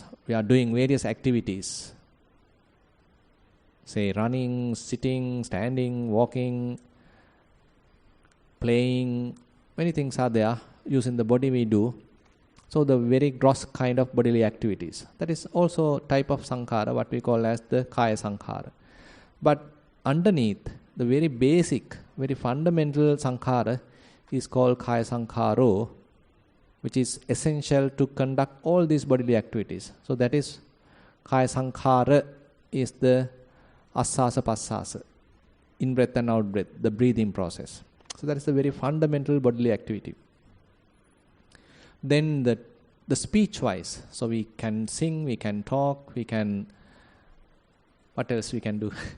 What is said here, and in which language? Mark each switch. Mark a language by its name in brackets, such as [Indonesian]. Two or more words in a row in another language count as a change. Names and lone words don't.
[English] We are doing various activities. Say running, sitting, standing, walking, playing. Many things are there. Using the body we do. So the very gross kind of bodily activities. That is also type of sankhara, what we call as the [Pali] kaya sankhara. [English] But underneath, the very basic, very fundamental sankhara is called [Pali] kaya sankharo, [English] which is essential to conduct all these bodily activities. So that is [Pali] kaya sankhara [English] is the [Pali] asasa passasa, [English] in breath and out breath, the breathing process. So that is the very fundamental bodily activity. Then the speech wise, so we can sing, we can talk, we can, what else we can do?